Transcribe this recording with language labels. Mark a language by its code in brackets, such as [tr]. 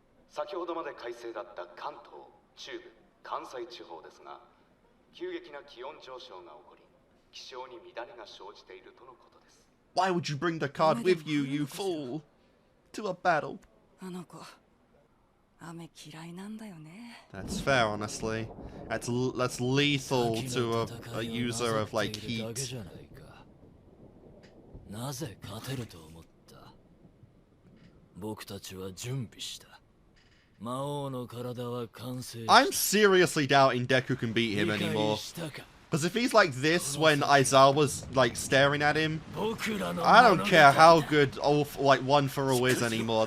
[ja] 先ほどまで快晴だった関東、中部、関西地方ですが、急激な気温上昇が起こり、気象に乱れが生じているとのことです。 [en] Why would you bring the card with you, you fool? To a battle. [ja] あの子、雨嫌いなんだよね。 [en] That's fair, honestly. That's lethal to a user of like heat. [ja] なぜ勝てると思った？僕たちは準備した。魔王の体は完成した。 [en] I'm seriously doubting Deku can beat him anymore. Because if he's like this when Aizawa's like staring at him, I don't care how good like One for All is anymore.